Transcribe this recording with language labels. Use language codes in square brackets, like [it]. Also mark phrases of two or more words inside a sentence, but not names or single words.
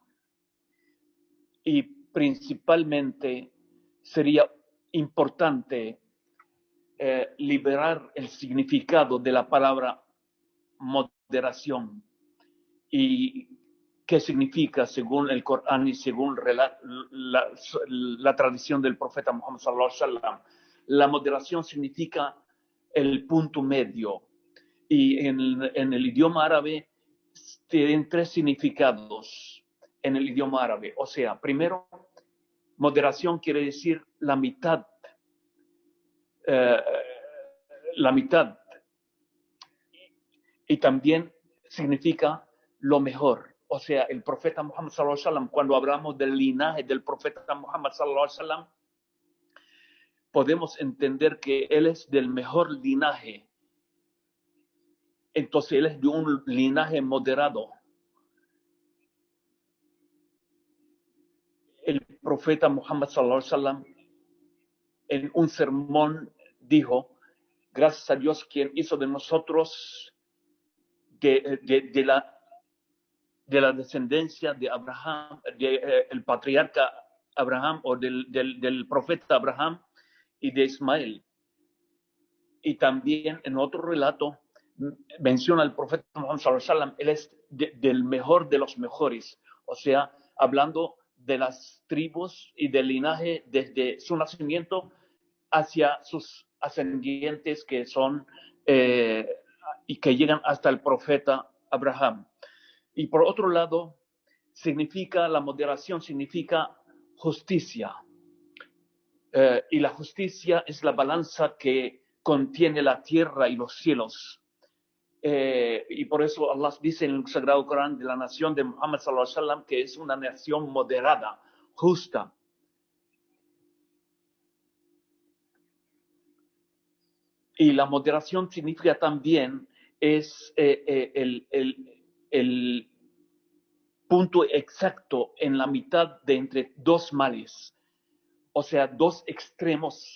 [es] Y principalmente sería importante liberar el significado de la palabra moderación y qué significa según el Corán y según la tradición del profeta Muhammad [ar] صلى الله عليه وسلم. [es] La moderación significa el punto medio y en el idioma árabe tienen tres significados en el idioma árabe. O sea, primero, moderación quiere decir la mitad. La mitad. Y también significa lo mejor. O sea, el profeta Muhammad [ar] صلى الله عليه وسلم, [es] cuando hablamos del linaje del profeta Muhammad [ar] صلى الله عليه وسلم, [es] podemos entender que él es del mejor linaje. Entonces él es de un linaje moderado. El profeta Muhammad [ar] صلى الله عليه وسلم [es] en un sermón dijo: gracias a Dios quien hizo de nosotros de la descendencia de Abraham, el patriarca Abraham o del profeta Abraham y de Ismael. Y también en otro relato menciona al profeta Muhammad [ar] صلى الله عليه وسلم, [es] él es del mejor de los mejores, o sea, hablando de las tribus y del linaje desde su nacimiento hacia sus ascendientes que son y que llegan hasta el profeta Abraham. Y por otro lado, la moderación significa justicia. Y la justicia es la balanza que contiene la tierra y los cielos. Y por eso Allah dice en el Sagrado Corán de la nación de Muhammad [ar] صلى الله عليه وسلم [es] que es una nación moderada, justa. Y la moderación significa también es el punto exacto en la mitad de entre dos males, o sea, dos extremos.